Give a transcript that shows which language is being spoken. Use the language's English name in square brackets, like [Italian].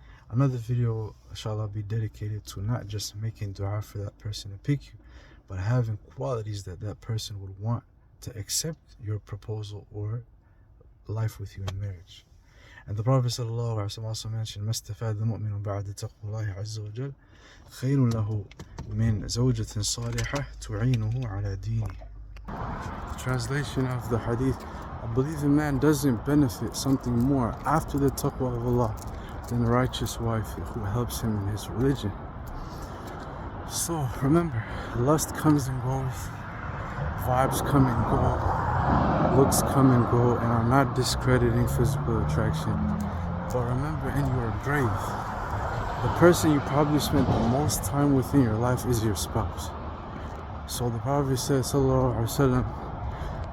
[English] Another video, inshallah, be dedicated to not just making dua for that person to pick you, but having qualities that person would want to accept your proposal or life with you in marriage. And the Prophet ﷺ also mentioned, [Arabic] مَسْتَفَادَ مُؤْمِنٌ بَعْدَ تَقْوَى اللَّهِ عَزَّ وَجَلَّ خَيْرٌ لَهُ مِنْ زَوْجَةٍ صَالِحَةٍ تُعِينُهُ عَلَى دِينِهِ. [English] The translation of the hadith: a believing man doesn't benefit something more after the taqwa of Allah than a righteous wife who helps him in his religion. So remember, lust comes and goes, vibes come and go, looks come and go, and I'm not discrediting physical attraction, but remember, in your grave, the person you probably spent the most time with in your life is your spouse. So the Prophet said, sallallahu alaihi wasallam,